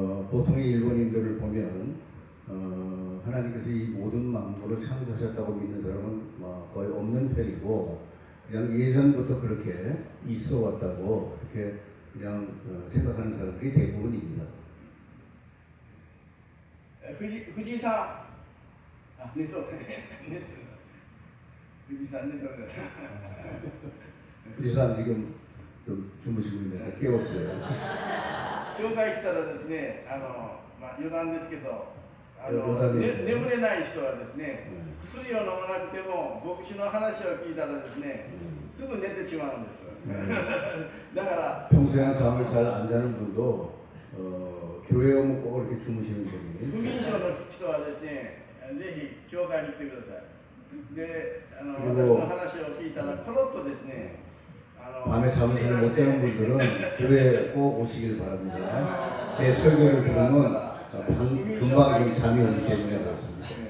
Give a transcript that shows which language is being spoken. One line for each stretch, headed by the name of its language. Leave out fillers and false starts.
Korean: 보통의 일본인들을 보면 하나님께서 이 모든 만물을 창조하셨다고 믿는 사람은 거의 없는 편이고 그냥 예전부터 그렇게 있어 왔다고 그렇게 그냥 생각하는 사람들이 대부분입니다.
Japanese: 藤井さん、寝とるね。藤井さん寝とる。
Korean: 부지사 지금 좀 주무시고 있는데 깨웠어요.
Japanese: 教会来たらですね、余談ですけど、眠れない人はですね、薬を飲まなくても牧師の話を聞いたらですね、すぐ寝てしまうんです。だから
Korean: 평소에는 잠을 잘 안 자는 분도 교회 오면 꼭 이렇게 주무시는
Japanese: 不
Korean: 분이
Japanese: 眠症の人はですね、ぜひ教会に来てください。で、私の話を聞いたらコロッとですね、
Korean: 밤에 잠을 잘 못 자는 분들은 교회에 꼭 오시길 바랍니다. 제 설교를 들으면 금방 좀 잠이 오기 때문에 그렇습니다.